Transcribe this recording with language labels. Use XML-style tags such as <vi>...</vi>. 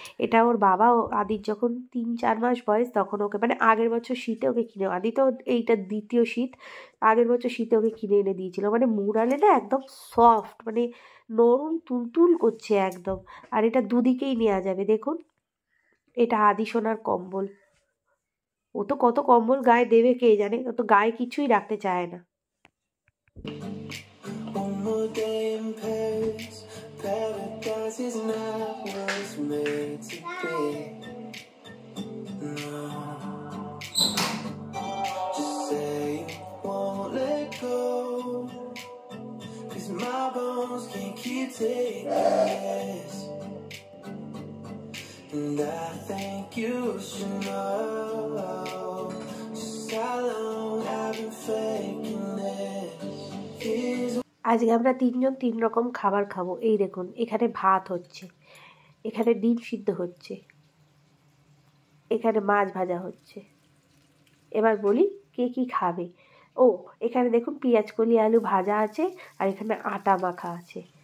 <bn>এটা ওর বাবা আদির যখন 3-4 মাস বয়স তখন ওকে, মানে আগের বছর শীতে ওকে কিনে, আদি তো এইটা দ্বিতীয় শীত, আগের বছর শীতে ওকে কিনে এনে দিয়েছিল। মানে মুড়ালে না একদম সফট, মানে নরম তুলতুল করছে একদম। আর এটা দুদিকেই নেওয়া যাবে। দেখুন এটা আদিসোনার কম্বল। ও তো কত কম্বল গায়ে দেবে কে জানে, ও তো গায়ে কিছুই রাখতে চায় না।</bn> <en>One more day in Paris, paradise is not what it's made to be. No, just say you won't let go, 'cause my bones can't keep taking this. And I think you should know just how long I've been faking this.</en> <bn>আজকে আমরা 3 জন 3 রকম খাবার খাবো। এই দেখুন এখানে ভাত হচ্ছে, এখানে ডিম সিদ্ধ হচ্ছে, এখানে মাছ ভাজা হচ্ছে। এবার বলি কে কি খাবে। ও এখানে দেখুন পেঁয়াজ কলি আলু ভাজা আছে আর এখানে আটা মাখা আছে।</bn>